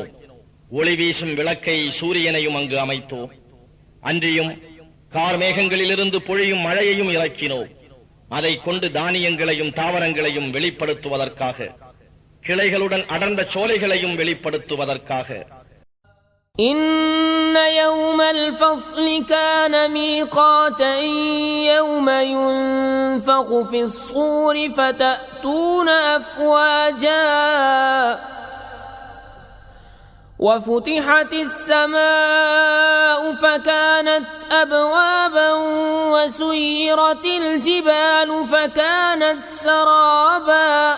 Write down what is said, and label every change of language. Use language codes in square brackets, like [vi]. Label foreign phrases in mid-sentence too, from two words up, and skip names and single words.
[ta] ஒளி வீசும் விளக்கை சூரியனையும் அங்கு அமைத்தோ. அன்றியும் கார்மேகங்களிலிருந்து பொழியும் மழையையும் இறக்கினோ. அதை கொண்டு தானியங்களையும் தாவரங்களையும் வெளிப்படுத்துவதற்காக, கிளைகளுடன் அடர்ந்த சோலைகளையும் வெளிப்படுத்துவதற்காக. [ar] إن يوم الفصل كان ميقاتا يوم ينفخ في الصور فتأتون أفواجا وفتحت السماء فكانت أبوابا وسيرت الجبال فكانت سرابا